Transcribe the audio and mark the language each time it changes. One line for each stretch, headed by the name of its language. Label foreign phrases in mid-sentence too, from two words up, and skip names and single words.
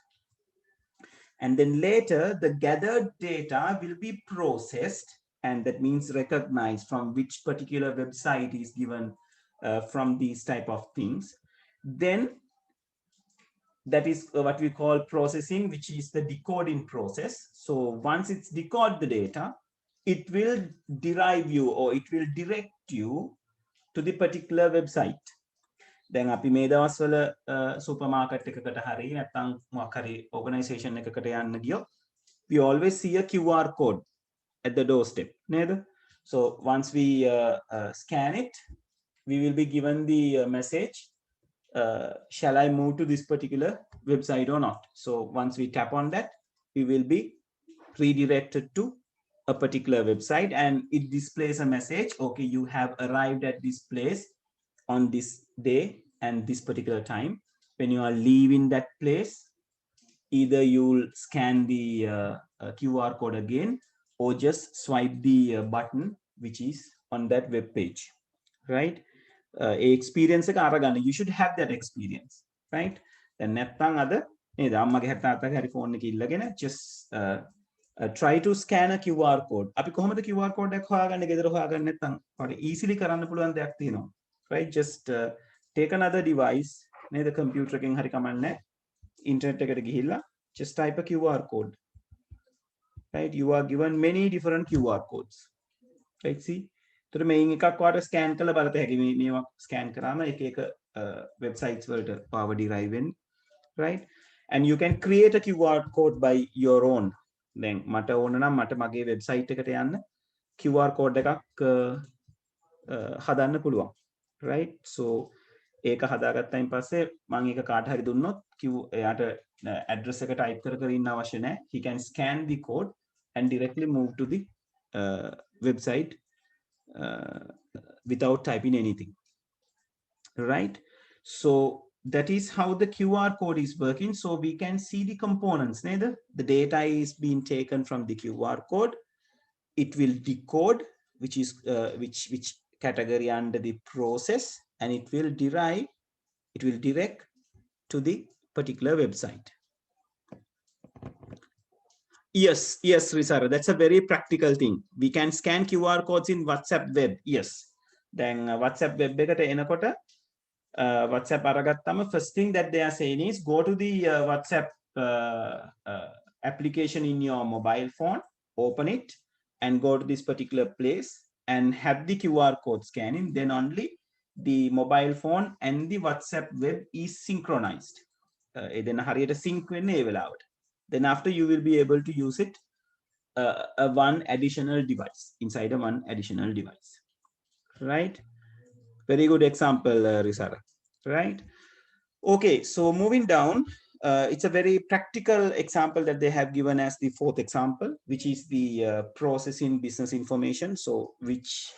English: And then later, the gathered data will be processed, and that means recognized from which particular website is given from these type of things. Then that is what we call processing, which is the decoding process. So once it's decoded the data, it will derive you, or it will direct you to the particular website.
Sinhala: දැන් අපි මේ දවස්වල
English: super market
Sinhala: එකකට හරි නැත්නම් මොකක් හරි ඕගනයිසේෂන් එකකට යන්න ගියොත්
English: we always see a QR code at the doorstep,
Sinhala: නේද?
English: So once we scan it, we will be given the message, shall I move to this particular website or not? So once we tap on that, we will be redirected to a particular website, and it displays a message, okay, you have arrived at this place on this day and this particular time. When you are leaving that place, either you'll scan the QR code again, or just swipe the button which is on that web page, right?
Sinhala: Experience එක අරගන්න.
English: You should have that experience, right?
Sinhala: Then නැත්නම් අද නේද අම්මගේ හැට තාත්තගේ හරි ෆෝන් එක ඉල්ලගෙන
English: just try to scan a QR code
Sinhala: අපි කොහොමද
English: QR code
Sinhala: එකක් හොයාගන්නේ ගෙදර හොයාගන්න නැත්නම් අපිට easily කරන්න පුළුවන් දෙයක් තියෙනවා right
English: just take another device
Sinhala: නේද computer එකෙන් හරි කමන්නේ internet එකට ගිහිල්ලා
English: just type a QR code right you are given many different QR codes right see
Sinhala: එතකොට මේන් එකක් ඔයාලට ස්කෑන් කරලා බලත හැකි මේවා ස්කෑන් කරාම එක එක websites වලට
English: power derive
Sinhala: වෙන්නේ
English: right and you can create a QR code by your own
Sinhala: දැන් මට ඕන නම් මට මගේ වෙබ්සයිට් එකට යන්න
English: QR code
Sinhala: එකක් හදන්න පුළුවන් right so ඒක හදාගත්තයින් පස්සේ මම ඒක කාට හරි දුන්නොත් එයාට address එක type කර කර ඉන්න අවශ්‍ය නැහැ
English: he can scan the code and directly move to the website without typing anything right so that is how the QR code is working so we can see the components neither the data is being taken from the QR code it will decode which is which category under the process and it will direct to the particular website yes Risara that's a very practical thing we can scan QR codes in WhatsApp web yes then
Sinhala: WhatsApp web එකට එනකොට WhatsApp අරගත්තම
English: first thing that they are saying is go to the WhatsApp application in your mobile phone open it and go to this particular place and have the QR code scanning then only the mobile phone and the WhatsApp web is synchronized
Sinhala: එදෙන හරියට sync වෙන්නේ ඒ වෙලාවට
English: then after you will be able to use it one additional device inside a one additional device right very good example Risara right okay so moving down it's a very practical example that they have given as the fourth example which is the processing business information so which